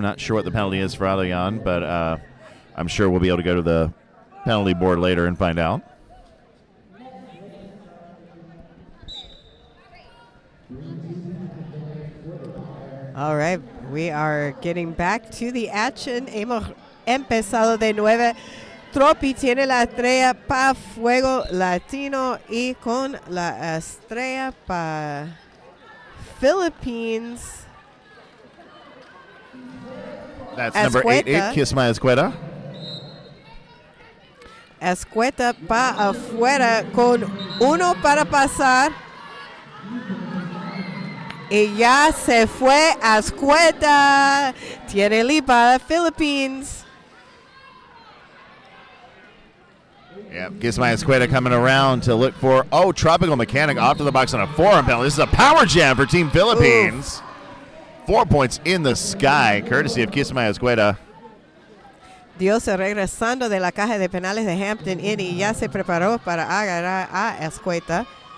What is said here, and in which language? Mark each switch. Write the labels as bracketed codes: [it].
[en] Not sure what the penalty is for Eloyan, but I'm sure we'll be able to go to the penalty board later and find out. All right, we are getting back to the action. [es] Hemos empezado de 9. Tropi tiene la estrella para Fuego Latino y con la estrella para Philippines. [en] That's number 88, Kiss My Escueta. [es] Escueta para afuera con uno para pasar. Y ya se fue Escueta. Tiene lead para Philippines. [en] Yeah, Kiss My Escueta coming around to look for, Tropical Mechanic off to the box on a forearm penalty. This is a power jam for Team Philippines. Oof. 4 points in the sky, courtesy of Kiss My Escueta. [es] Dios regresando de la caja de penales de Hampton Inn y ya se preparó para agarrar a Escueta.